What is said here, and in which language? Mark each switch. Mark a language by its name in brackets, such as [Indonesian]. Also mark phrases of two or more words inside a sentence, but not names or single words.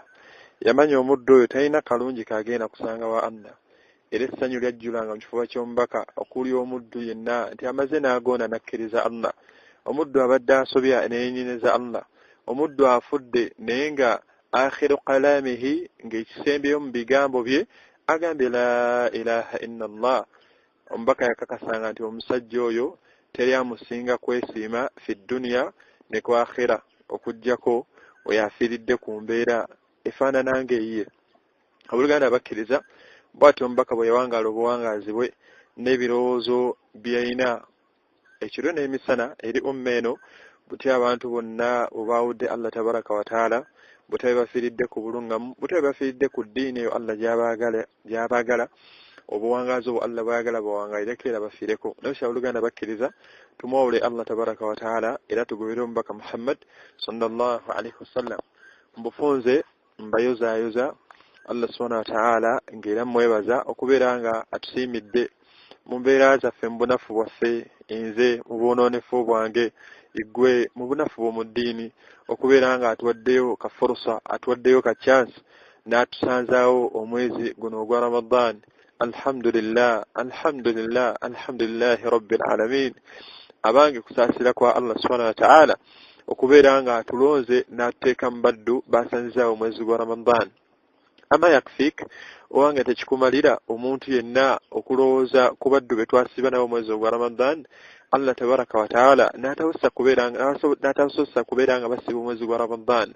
[Ganda] Yamanya omuddu oyo talina kalungi kagenda kusanga wa Allah, era essanyu lyajjulanga mu kifuba ky'omubaka okuli omuddu yenna nti amaze n'agonda nakkiriza Allah. Omuddu abadde asobya neyenyineza Allah, omuddu afudde naye nga [Arabic] آخر كلامه, [Ganda] ng'ekisembyeyo mu bigambo bye agambye [Arabic] لا إله إلا الله [Ganda] omubaka yakakasanga nti omusajja oyo teri amusinga kwesiima [Arabic] في الدنيا [Ganda] ne ku akhira okujjako oyo afiiridde ku mbeera efaanana ng'eyiye. Abooluganda bakkiriza bw'atyo omubaka bwe yawangaala obuwangaazi bwe n'ebirowoozo by'alina ekiro n'emisana eri umma eno butya abantu bonna obaawudde [Arabic] الله تبارك وتعالى [Ganda] butya bafiiridde ku bulungamu butya bafiiridde ku ddiini eyo Allah gy'abaagala obuwangaazi obwo Allah bwayagala bawangaalireko era bafiireko. Naye abooluganda bakkiriza tumwawule [Arabic] الله تبارك وتعالى [Ganda] era tugobere omubaka [Arabic] محمد صلى الله عليه وسلم [Ganda] mbufunze mbayozaayoza [Arabic] الله سبحانه وتعالى [Ganda] ng'era mwebaza okubeera nga atusiimidde mu mbeera zaffe mu bunafu bwaffe, nze mu bwonoonefu bwange, igwe mu bunafu bw'omu ddiini, okubeera nga atuwaddeyo ka furusa, atuwaddeyo ka chance n'atusanzaawo omwezi guno ogwa Ramadan. [Arabic] الحمد لله، الحمد لله، الحمد لله رب العالمين. [Ganda] Abange kusaasira kwa [Arabic] الله سبحانه وتعالى [Ganda] okubeera nga atulonze n'atuteeka mu baddu basanzaawo omwezi gwa Ramadan. [Arabic] أما يكفيك [Ganda] owange tekikumalira omuntu yenna okulowooza ku baddu be twasiba nabo omwezi ogwa Ramadan. [Arabic] الله تبارك وتعالى [Ganda] n'atasosa kubeera nga basiba omwezi gwa Ramadan.